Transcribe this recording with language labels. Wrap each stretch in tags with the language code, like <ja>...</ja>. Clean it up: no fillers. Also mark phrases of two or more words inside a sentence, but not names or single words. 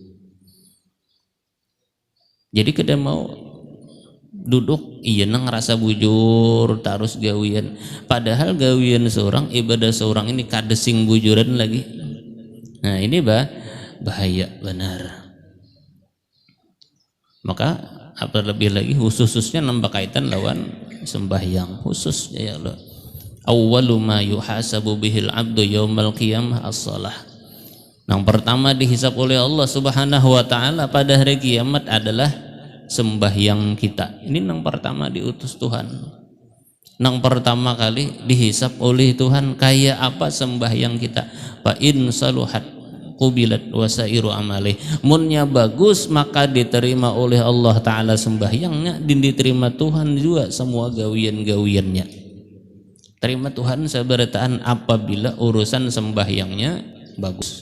<bjn>Jadi kada mau duduk, iya nang rasa bujur tarus gawian. Padahal gawian seorang, ibadah seorang ini kada sing bujuran lagi. Nah ini bahaya benar. Maka apa lebih lagi khususnya nambah kaitan lawan sembahyang khusus ya Allah.</bjn> <ar>أول ما يحاسب به العبد يوم القيامة الصلاة.</ar> <id>Yang pertama dihisab oleh Allah</id> <ar>سبحانه وتعالى</ar> <id>pada hari kiamat adalah sembahyang kita. Ini yang pertama diutus Tuhan. Yang pertama kali dihisab oleh Tuhan kayak apa sembahyang kita.</id> <ar>فإن صلحت قبلت وسائر عمله.</ar> <bjn>Munnya bagus maka diterima oleh Allah taala sembahyangnya, dan diterima Tuhan juga semua gawian-gawiannya. Terima Tuhan seberataan apabila urusan sembahyangnya bagus.</bjn>